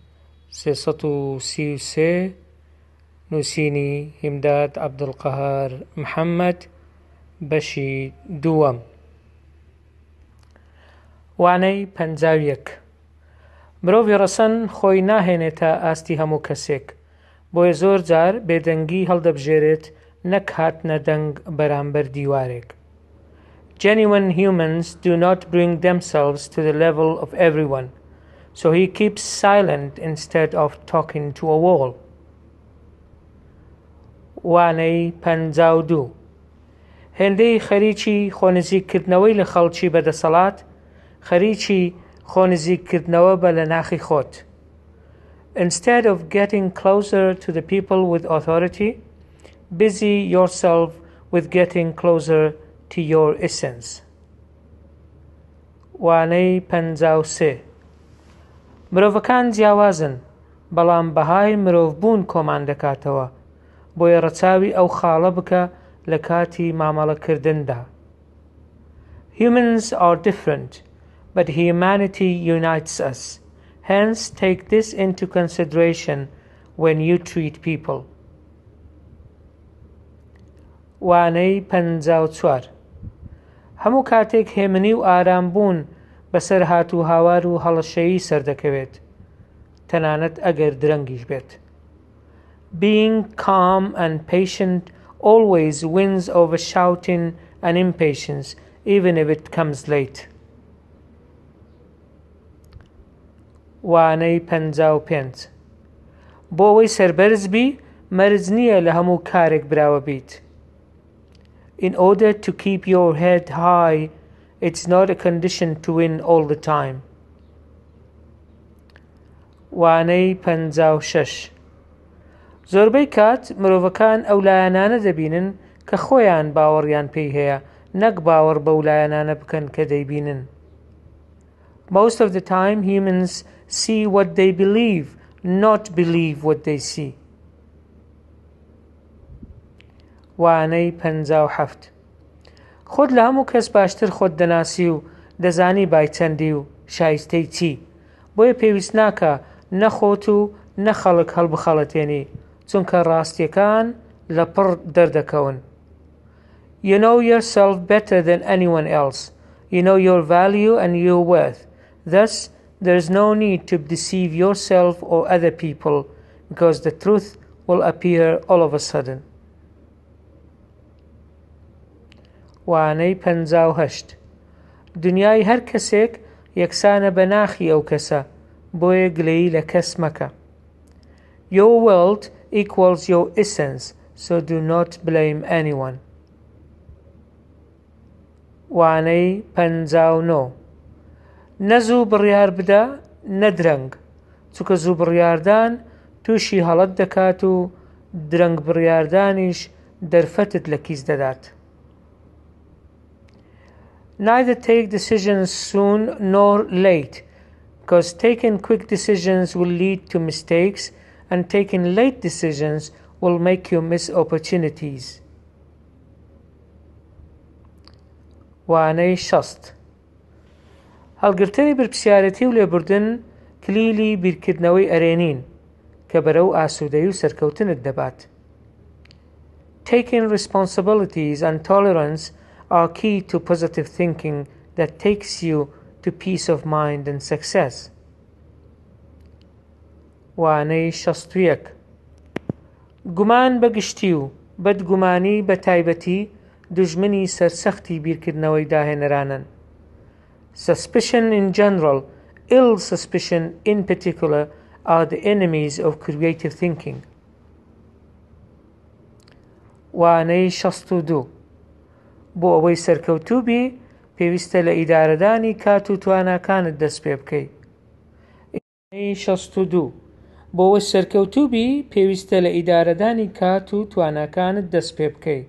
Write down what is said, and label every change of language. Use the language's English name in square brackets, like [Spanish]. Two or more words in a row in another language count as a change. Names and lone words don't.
[Central Kurdish] 333 نووسینی هیمداد عبدالقهار محمد بەشی دووەم وانەی 51 مرۆڤی ڕەسەن خۆی ناهێنێتە ئاستی هەموو کەسێک بۆیە زۆر جار بێدەنگی هەڵدەبژێرێت نەک هاتنە دەنگ بەرامبەر دیوارێک. [English] Genuine humans do not bring themselves to the level of everyone, so he keeps silent instead of talking to a wall. [Central Kurdish] وانەی 52 هێندەی خەریکی خۆنزیکردنەوەی لە خەڵکی بەدەسەڵات خەریکی خۆنزیکردنەوە بە لە ناخی خۆت. [English] Instead of getting closer to the people with authority, busy yourself with getting closer to your essence. [Central Kurdish] وانەی 53 مرۆڤەکان جیاوازن، بەڵام بەهای مرۆڤبوون کۆمان دەکاتەوە، بۆیە ڕەچاوی ئەو خاڵە بکە لە کاتی مامەڵەکردندا. [English] Humans are different, but humanity unites us. Hence, take this into consideration when you treat people. [Central Kurdish] وانەی 54 هەموو کاتێک هێمنی و ئارام بوون بەسەر هاتوو هاوار و هەڵەشەیی سەردەکەوێت، تەنانەت ئەگەر درەنگیش بێت. [English] Being calm and patient always wins over shouting and impatience, even if it comes late. [Central Kurdish] وانەی 55 بۆ ئەوەی سەربەرز بی مەرج نییە لە هەموو کارێک براوە بیت. [English] In order to keep your head high, it's not a condition to win all the time. [Central Kurdish] وانەی 56 زۆربەی کات مرۆڤەکان ئەو لایەنانە دەبینن کە خۆیان باوەڕیان پێی هەیە، نەک باوەڕ بەو لایەنانە بکەن کە دەیبینن. [English] Most of the time humans see what they believe, not believe what they see. [Central Kurdish] وانەی 57 خۆت لە هەموو کەس باشتر خۆت دەناسی و دەزانی بایچەندی و شایستەی چی، بۆیە پێویست ناکە نەخۆت و نەخەڵک هەڵبخەڵەتێنی، چونکە ڕاستیەکان لە پڕ دەردەکەون. [English] You know yourself better than anyone else. You know your value and your worth. Thus, there is no need to deceive yourself or other people, because the truth will appear all of a sudden. [Central Kurdish] وانەی 58 دنیای هەر کەسێک یەکسانە بە ناخی ئەو کەسە، بۆیە گلەیی لە کەس مەکە. [English] Your world equals your essence, so do not blame anyone. [Central Kurdish] وانەی 59 نەزوو بڕیار بدە نەدرەنگ، چونکە زوو بڕیاردان تووشی هەڵەت دەکات و درەنگ بڕیاردانیش دەرفەتت لە کیس دەدات. [English] Neither take decisions soon nor late, because taking quick decisions will lead to mistakes, and taking late decisions will make you miss opportunities. [Central Kurdish] وانەی 60 هەڵگرتنی برپسیارەتی و لێبوردن کلیلی بیرکردنەوەی ئەرێنین کە بەرەو ئاسوودەیی و سەرکەوتنت دەبات. [English] Taking responsibilities and tolerance are key to positive thinking that takes you to peace of mind and success. [Central Kurdish] وانەی 61 گومان بەگشتی و بەدگومانی بە تایبەتی دوژمنی سەرسەختی بیرکردنەوەی داهێنەرانن. [English] Suspicion in general, ill suspicion in particular, are the enemies of creative thinking. [Central Kurdish] وانەی 62 بۆ ئەوەی سەرکەوتوو بی پێویستە لە ئیدارەدانی کات و تواناکانت دەست پێ بکەی. وانەی 62 بۆ ئەوەی سەرکەوتوو بی پێویستە لە ئیدارەدانی کات و تواناکانت دەست پێ بکەی.